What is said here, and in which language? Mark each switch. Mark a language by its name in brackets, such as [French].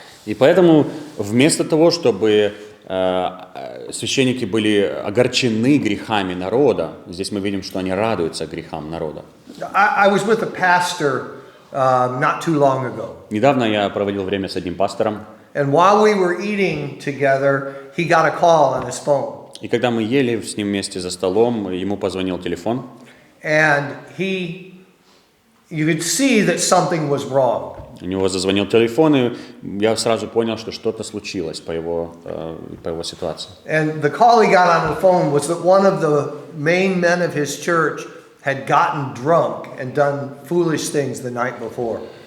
[Russian] И поэтому вместо того, чтобы священники были огорчены грехами народа, здесь мы видим, что они радуются грехам народа. [English] I was with a pastor not too long ago. [Russian] Недавно я проводил время с одним пастором. [English] And while we were eating together, he got a call on his phone. [Russian] И когда мы ели с ним вместе за столом, ему позвонил телефон. [English] And you could see that something was wrong. [Russian] У него зазвонил телефон, и я сразу понял, что что-то случилось по его ситуации. [English] And the call he got on the phone was that one of the main men of his church had gotten drunk and done foolish things the night before.